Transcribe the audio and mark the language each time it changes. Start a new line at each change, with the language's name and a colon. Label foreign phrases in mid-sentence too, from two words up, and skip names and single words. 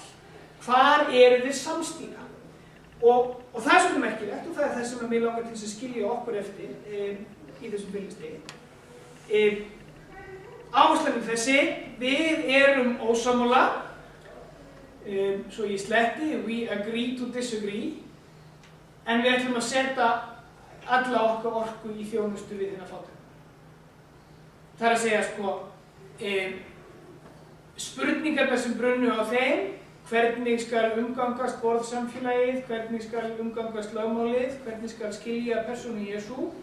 Icelandic: Hvar eru þeir samstíga? Og það er svolítið merkilegt og það er það sem mig langar til að skilja okkur eftir í þessum fylgistegi. Áherslan þessi, við erum ósammála, svo ég sletti,
English: we agree to disagree,
Icelandic: en við ætlum að setja alla okkar orku í þjónustu við þennan fátæka. Það er að segja spurningarnar sem brunnu á þeim, hvernig skal umgangast borðsamfélagið, hvernig skal umgangast lögmálið, hvernig skal skilja persónu Jesú,